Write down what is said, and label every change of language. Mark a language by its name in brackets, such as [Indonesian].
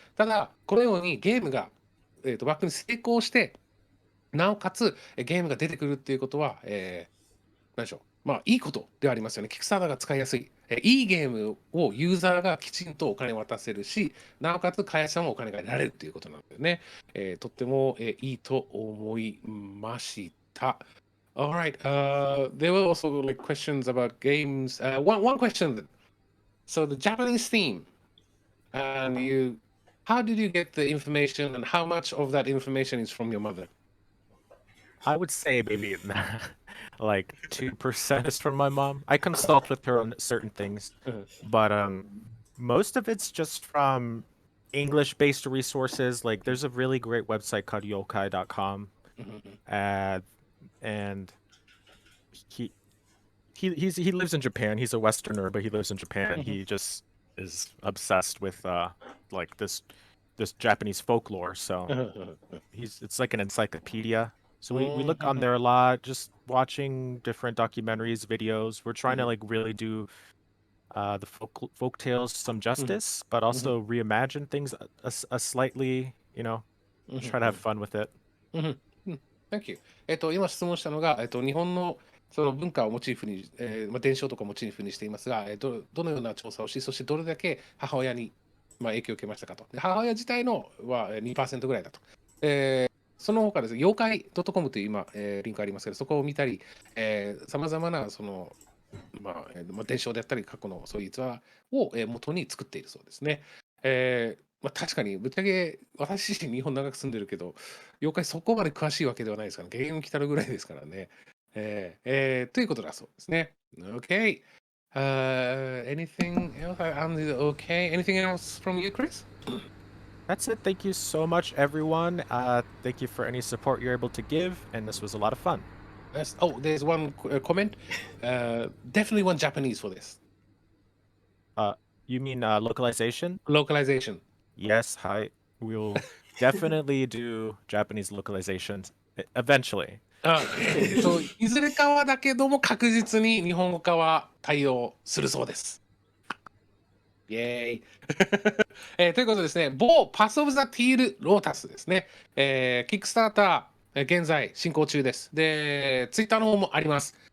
[Japanese] ただ、このようにゲームが、バックに成功して、なおかつゲームが出てくるっていうことは、何でしょう。まあ、いいことではありますよね。キックスターターが使いやすい。いいゲームをユーザーがきちんとお金を渡せるし、なおかつ会社もお金が得られるということなんだよね。とっても、いいと思いました。 [English] Alright, there were also like questions about games. One question. So the Japanese theme, and how did you get the information, and how much of that information is from your mother? I would say maybe like 2% is from my mom. I consult with her on certain things, but most of it's just from English-based resources. Like there's a really great website called yokai.com. And he lives in Japan. He's a Westerner, but he lives in Japan. He just is obsessed with like this Japanese folklore. So it's like an encyclopedia. So we look on there a lot, just watching different documentaries, videos. We're trying to like really do the folk tales some justice, but also reimagine things a slightly, try to have fun with it. Thank you. [Japanese] 今質問したのが、日本のその文化をモチーフに、伝承とかをモチーフにしていますが、どのような調査をし、そしてどれだけ母親に、影響を受けましたかと。で母親自体のは2% ぐらいだと。その他ですね、妖怪 .com という今、リンクありますけど、そこを見たり、さまざまなその、伝承であったり、過去のそういう逸話を、元に作っているそうですね。確かに、ぶっちゃけ私自身日本長く住んでるけど、妖怪そこまで詳しいわけではないですから、ゲーム来たるぐらいですからね。ということだそうですね。 [English] Okay. Anything else? I'm okay. Anything else from you, Chris? That's it. Thank you so much, everyone. Thank you for any support you're able to give, and this was a lot of fun. There's one comment. Definitely want Japanese for this. You mean localization? Localization. Yes, hi. We'll definitely do Japanese localizations eventually. [Japanese] いずれかはだけども確実に日本語化は対応するそうです。イエーイということですね、某パスオブザティールロータスですね。キックスターター、現在進行中です。で、ツイッターの方もあります。